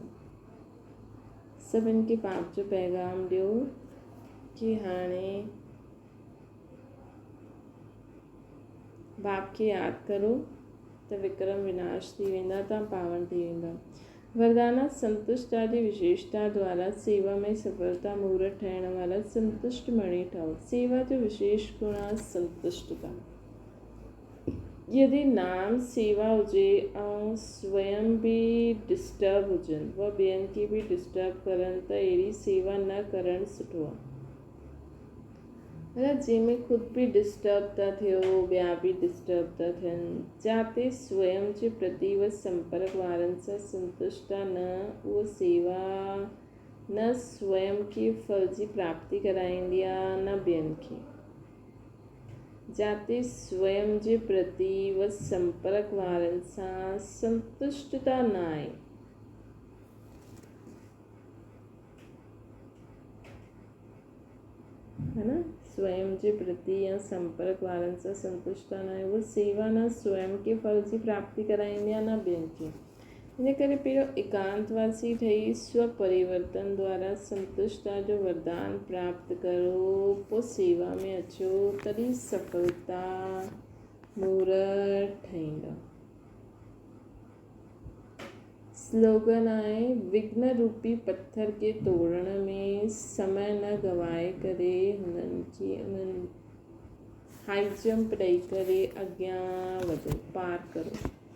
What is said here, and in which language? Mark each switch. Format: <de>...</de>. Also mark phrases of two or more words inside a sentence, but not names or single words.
<sd>सभिनि खे बाप जो पैगाम ॾियो कि हाणे बाप खे यादि करो त विक्रम विनाश थी वेंदा, तव्हां पावन थी वेंदा। वरदाना संतुष्टा जी विशेषता द्वारा सेवा में सफलता मुहूर्त ठाहिण वारा संतुष्ट मणि ठहो। सेवा जो विशेष गुण आहे संतुष्टता। यदि नाम सेवा हुजे ऐं स्वयं बि डिस्टर्ब हुजनि, व ॿियनि खे बि डिस्टर्ब करनि, त अहिड़ी सेवा न करणु सुठो आहे। मतलब जंहिंमें ख़ुदि बि डिस्टर्ब था थियो, ॿिया बि डिस्टर्ब था थियनि, जाते स्वयं जे प्रति व संपर्क वारनि सां संतुष्टा न, उहा सेवा न स्वयं खे फल जी प्राप्ति कराईंदी आहे न ॿियनि खे। जाते स्वयं जे प्रति व संपर्क वारनि सां संतुष्टता न आहे,</sd> <hi>है न।</hi> <sd>स्वयं जे प्रति या संपर्क वारनि सां संतुष्टता न आहे, उहा सेवा न स्वयं के फल जी प्राप्ति कराईंदी आहे न ॿियनि खे। इन करे पहिरियों एकांतवासी ठही स्व परिवर्तन द्वारा संतुष्टता जो वरदान प्राप्त करो, पोइ सेवा में अचो, तॾहिं सफलता मुहूर्त ठहींदा। स्लोगन आहे, विघ्न रूपी पत्थर खे तोड़ण में समय न गवाए करे उन्हनि</sd> <en>high jump</en> <sd>ॾेई करे अॻियां वधो, पार करो।</sd>